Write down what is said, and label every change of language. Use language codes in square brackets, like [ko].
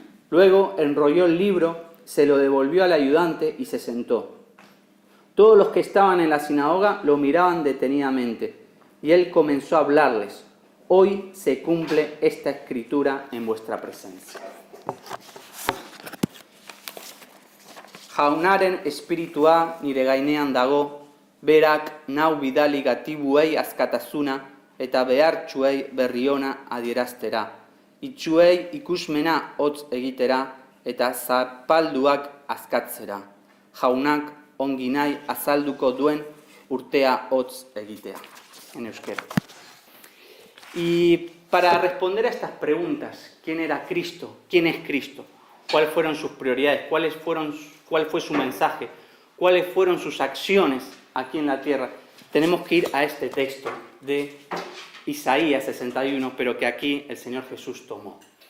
[es] Luego enrolló el libro, se lo devolvió al ayudante y se sentó. Todos los que estaban en la sinagoga lo miraban detenidamente, y él comenzó a hablarles: Hoy se cumple esta escritura en vuestra presencia. [eu] Jaunaren espiritua nire gainean dago, berak nau bidali gatibuei askatasuna eta behartsuei berri ona adieraztera, itsuei ikusmena hotz egitera eta zapalduak askatzera, jaunak ongi nahi azalduko duen urtea hotz egitea. [es] En euskera. Y para responder a estas preguntas, ¿quién era Cristo? ¿Quién es Cristo? ¿Cuáles fueron sus prioridades? ¿Cuál fue su mensaje? ¿Cuáles fueron sus acciones aquí en la tierra? Tenemos que ir a este texto de Isaías 61, pero que aquí el Señor Jesús tomó.